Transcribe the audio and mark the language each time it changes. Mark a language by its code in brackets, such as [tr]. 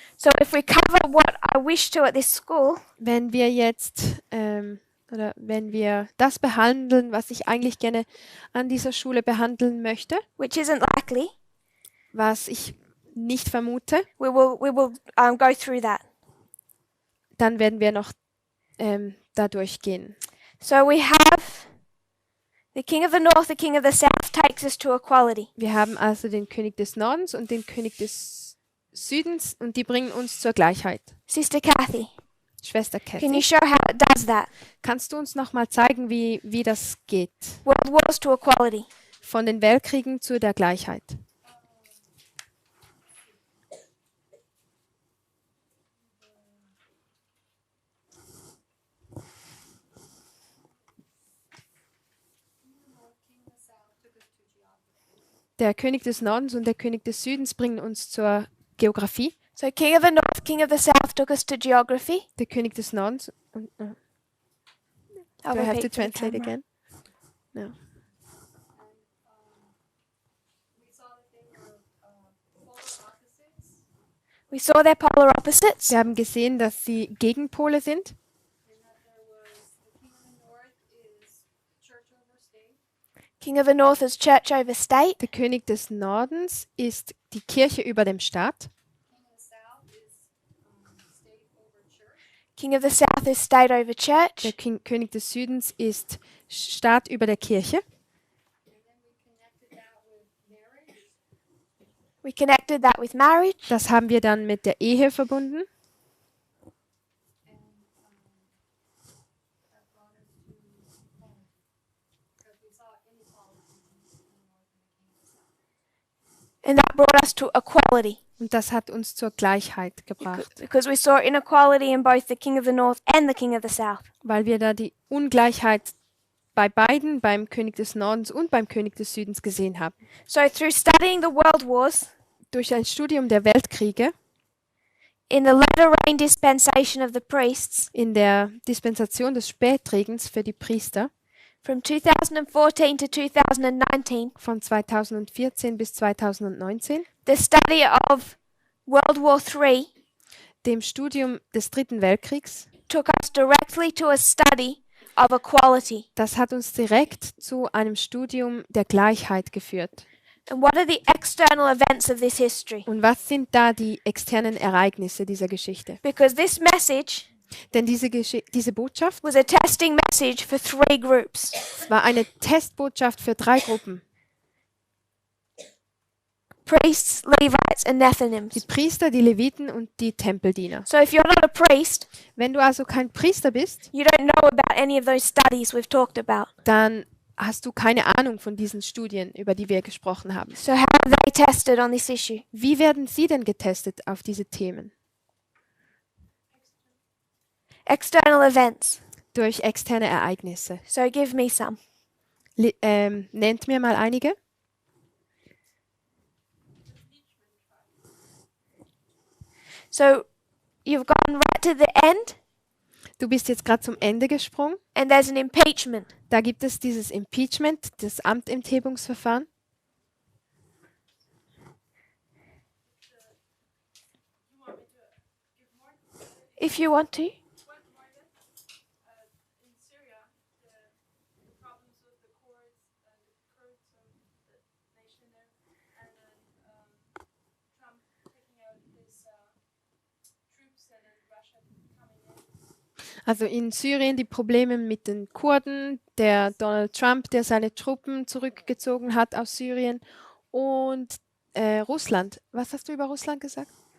[en] So if we cover what I wish to at this school, [de] Wenn wir jetzt oder wenn wir das behandeln, was ich eigentlich gerne an dieser Schule behandeln möchte, [en] which isn't likely, [de] was ich nicht vermute, [en] we will go through that. [de] dann werden wir noch da durchgehen. [en] So we have the king of the north, the king of the south takes us to equality. [de] Wir haben also den König des Nordens und den König des Südens und die bringen uns zur Gleichheit. [en] Sister Kathy, [de] Schwester [en] can you [de] Kathy, [en] show how it does that? [de] kannst du uns nochmal zeigen, wie das geht? [en] World wars to equality. [de] Von den Weltkriegen zu der Gleichheit. Der König des Nordens und der König des Südens bringen uns zur Geografie. [en] So king of the north, king of the south took us to geography. [de] Der König des Nordens und [en] I'll do I have to repeat for the translate camera. again? No. We saw their polar opposites. [de] Wir haben gesehen, dass sie Gegenpole sind. [en] King of the north is church over state. [de] Der König des Nordens ist die Kirche über dem Staat. [en] King of the south is state over [de] Der [en] church. [de] König des Südens ist Staat über der Kirche. [en] We connected that with marriage. [de] Das haben wir dann mit der Ehe verbunden. [en] And that brought us to equality. [de] Und das hat uns zur Gleichheit gebracht, [en] Because we saw inequality in both the king of the north and the king of the south. [de] weil wir da die Ungleichheit bei beiden, beim König des Nordens und beim König des Südens gesehen haben. [en] So through studying the world wars [de] Durch ein Studium der Weltkriege [en] in the latter rain dispensation of the priests [de] in der Dispensation des Spätregens für die Priester [en] from 2014 to 2019, [de] von 2014 bis 2019, [en] the study of World War III [de] dem Studium des Dritten Weltkriegs. [en] took us directly to a study of equality. [de] Das hat uns direkt zu einem Studium der Gleichheit geführt. [en] And what are the external events of this history? [de] Und was sind da die externen Ereignisse dieser Geschichte? [en] Because this message [de] Denn diese Botschaft [en] was a testing message for 3 groups. [de] war eine Testbotschaft für 3 Gruppen. [en] Priests, Levites, and [de] Die [en] Nethinims. [de] Priester, die Leviten und die Tempeldiener. [en] So if you're not a priest, [de] Wenn du also kein Priester bist, [en] you don't know about any of those studies we've talked about. [de] dann hast du keine Ahnung von diesen Studien, über die wir gesprochen haben. [en] So how are they tested on this issue? [de] Wie werden sie denn getestet auf diese Themen? [en] External events. [de] Durch externe Ereignisse. [en] So give me some. [de] Nennt mir mal einige. [en] So you've gone right to the end, [de] Du bist jetzt gerade zum Ende gesprungen. [en] and there's an impeachment. [de] Da gibt es dieses Impeachment, das Amtenthebungsverfahren. [en] If you want to. In Syria, the problems with the Kurds of the nation there, and then Trump taking out his troops and then Russia coming in. [de] Also in Syrien die Probleme mit den Kurden, der Donald Trump, der seine Truppen zurückgezogen hat aus Syrien und Russland. Was hast du über Russland gesagt?